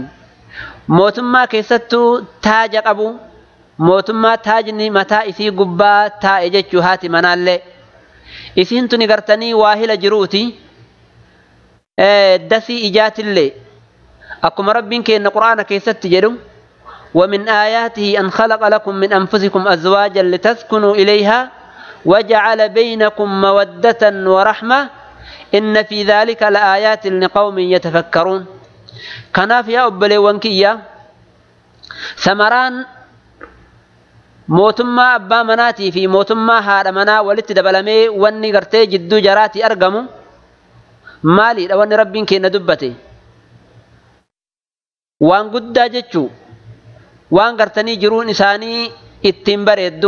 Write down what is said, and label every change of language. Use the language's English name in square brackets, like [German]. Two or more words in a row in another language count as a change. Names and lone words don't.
[Oromo] mootummaa keessattuu taaja qabu, mootummaa taajni mataa isii gubbaa taa'e jechuu haati manaallee isiin tuni gartanii waahila jiruuti dasii ijaatillee akkuma rabbiin keenya quraana keessatti jedhu [Arabic] ومن آياته أن خلق لكم من أنفسكم أزواجا لتسكنوا إليها وجعل بينكم مودة ورحمة إن في ذلك لآيات لقوم يتفكرون. [Oromo] kanaaf yaa obboleewwan kiyya, samaraan mootummaa abbaa manaatii fi mootummaa haadha manaa walitti dabalamee wanni gartee jidduu jaraatii argamu maaliidha? Wanni rabbiin keenya dubbate waan guddaa jechuu, waan gartanii jiruun isaanii ittiin bareeddu.